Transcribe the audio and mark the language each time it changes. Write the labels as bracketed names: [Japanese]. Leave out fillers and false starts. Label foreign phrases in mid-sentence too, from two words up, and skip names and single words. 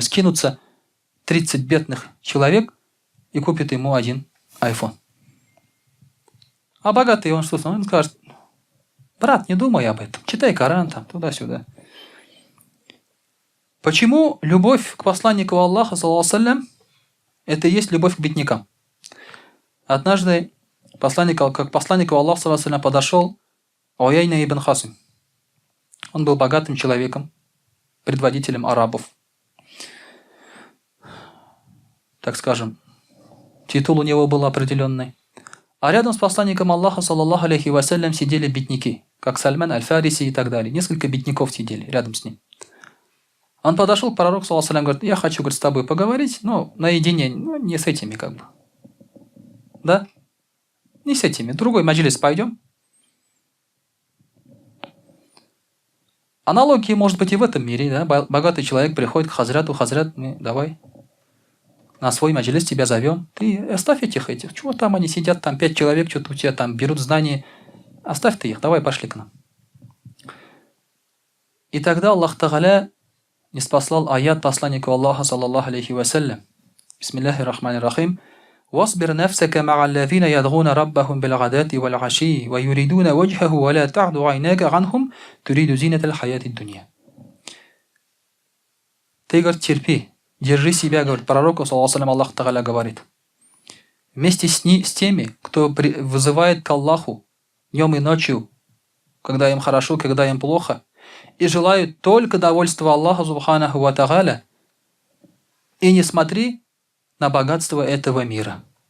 [Russian] Скинутся 30 бедных человек и купит ему один iPhone. А богатый, он что-то, он скажет, брат, не думай об этом, читай Коран там, туда-сюда. Почему любовь к посланнику Аллаха, [Arabic] صلى الله عليه وسلم, [Russian] это и есть любовь к беднякам? Однажды к посланнику Аллаха, [Arabic] صلى الله عليه وسلم, [Russian] подошел Уяйна ибн Хасим. Он был богатым человеком, предводителем арабов. Так скажем, титул у него был определенный. А рядом с посланником Аллаха, [Arabic] صلى الله عليه وسلم, [Russian] сидели бедняки, как Сальман аль-Фариси и так далее. Несколько бедняков сидели рядом с ним. Он подошел к пророку, [Arabic] صلى الله عليه وسلم, [Russian] говорит, я хочу, говорит, с тобой поговорить, но наедине, не с этими как бы. Да? Не с этими. Другой маджлис пойдем. Аналогии может быть и в этом мире. Да? Богатый человек приходит к хазряту, хазрят, давай на свой маджлис тебя зовем. Ты оставь этих. Чего там они сидят, там 5 человек, что-то у тебя там берут знания. Оставь ты их, давай пошли к нам. И тогда Аллах Тааля ниспослал аят посланнику Аллаха, [Arabic] صلى الله عليه وسلم. بسم الله الرحمن الرحيم. واصبر نفسك مع الذين يدعون ربهم بالغداة والعشي ويريدون وجهه ولا تعد عيناك عنهم تريد زينة الحياة الدنيا. [Russian] Ты, говорит, терпи, держи себя, говорит пророк, саллаллаху Аллах Тааля говорит. Вместе с теми, кто вызывает к Аллаху днем и ночью, когда им хорошо, когда им плохо, и желают только довольства Аллаха [Arabic] سبحانه وتعالى, [Russian] и не смотри на богатство этого мира.